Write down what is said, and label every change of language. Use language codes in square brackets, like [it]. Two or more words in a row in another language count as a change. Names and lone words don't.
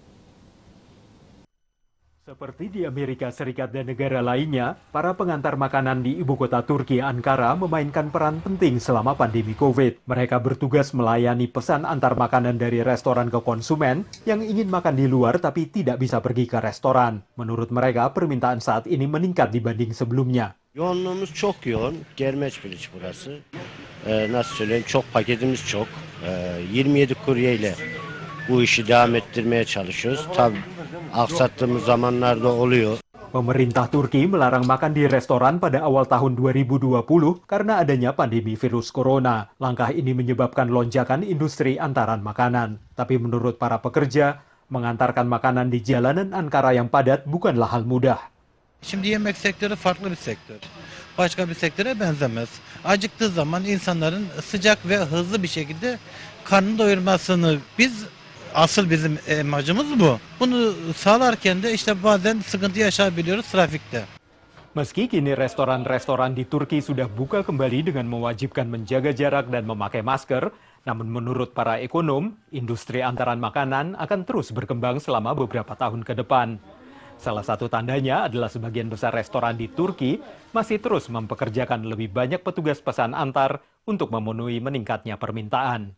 [id] Seperti di Amerika Serikat dan negara lainnya, para pengantar makanan di ibu kota Turki, Ankara, memainkan peran penting selama pandemi COVID. Mereka bertugas melayani pesan antar makanan dari restoran ke konsumen yang ingin makan di luar tapi tidak bisa pergi ke restoran. Menurut mereka, permintaan saat ini meningkat dibanding sebelumnya. [tr] Yoğunluğumuz çok yoğun. Germeç Village burası. Nasıl söyleyeyim, çok paketimiz çok. 27 kuryeyle bu işi devam ettirmeye çalışıyoruz. Tabii aksattığımız zamanlarda oluyor. [id] Pemerintah Turki melarang makan di restoran pada awal tahun 2020 karena adanya pandemi virus corona. Langkah ini menyebabkan lonjakan industri antaran makanan. Tapi menurut para pekerja, mengantarkan makanan di jalanan Ankara yang padat bukanlah hal mudah. [tr] Şimdi yemek sektörü farklı bir sektör. Başka bir sektöre benzemez. Acıktığı zaman insanların sıcak ve hızlı bir şekilde karnını doyurmasını asıl bizim amacımız bu. Bunu sağlarken de işte bazen sıkıntı yaşayabiliyoruz trafikte. [id] Meski kini restoran-restoran di Turki sudah buka kembali dengan mewajibkan menjaga jarak dan memakai masker, namun menurut para ekonom, industri antaran makanan akan terus berkembang selama beberapa tahun ke depan. Salah satu tandanya adalah sebagian besar restoran di Turki masih terus mempekerjakan lebih banyak petugas pesan antar untuk memenuhi meningkatnya permintaan.